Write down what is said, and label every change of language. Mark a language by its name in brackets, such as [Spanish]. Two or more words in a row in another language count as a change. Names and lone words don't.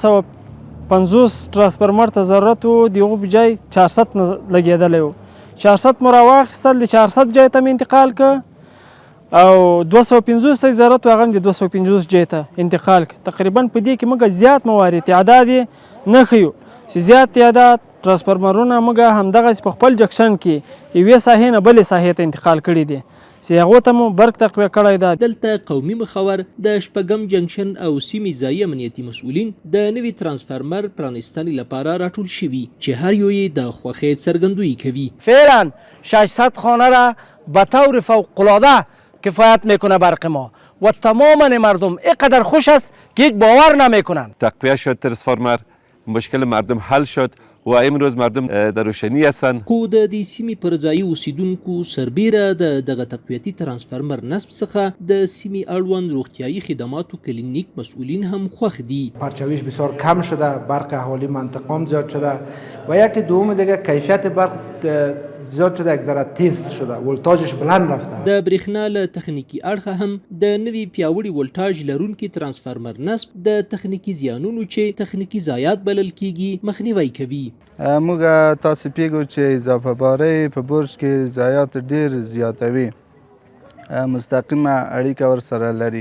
[Pashto] 250 ترانسفارمر ته ضرورت و دغه بجای 400 لګېدلی و 400 مو راواخیستل د 400 جای ته مې انتقال که او 250 ته ضرورت و هغه هم د 250 جای ته انتقال که تقریبا په دې کې موږ زیات موارد تعداد یې نه ښیو چې زیات تعداد ترانسفارمرونه موږ همدغسې په خپل جکشن کې یوې ساحې نه بلې ساحې ته انتقال کړي دي چې هغو ته مو برق تقویه کړی ده. دلته قومي مخور د شپږم جنکشن او سیمې ځایي امنیتي مسؤلین د نوي ترانسفارمر پرانستنې لپاره راټول شوي چې هر یو یې د خوښۍ څرګندویی کوي. [Persian] فعلا 600 خانه را به طور فوق‌العاده کفایت میکنه برق ما و تماما مردم اینقدر خوش است که هیچ باور نمیکنن. تقویه شد ترانسفارمر، مشکل مردم حل شد و امروز مردم در روشنی هستند. [Pashto] خو د دې سیمې پر ځایي اوسیدونکو سربیره د دغه تقویتي ترانسفارمر نصب څخه د سیمې اړوند روغتیایي خدماتو کلینیک مسئولین هم خوښ دي. [Persian] پرچاویش بسیار کم شده، برق اهالی منطقه زیاد شده و یکی دوم دیگه کیفیت برق زیاد شده، یک ذره تیز شده، ولتاژش بلند رفته. [Pashto] د برېښنا له تخنیکي اړخه هم د نوي پیاوړي ولټاژ لرونکي ترانسفارمر نصب د تخنیکي زیانونو چې تخنیکي ضایعات بلل کیږي مخنیوی کوي. موږ تاسو پیګو چې اضافه باري په برج کې ضایعات ډیر زیاتوي، مستقیمه اړیکه ورسره لري.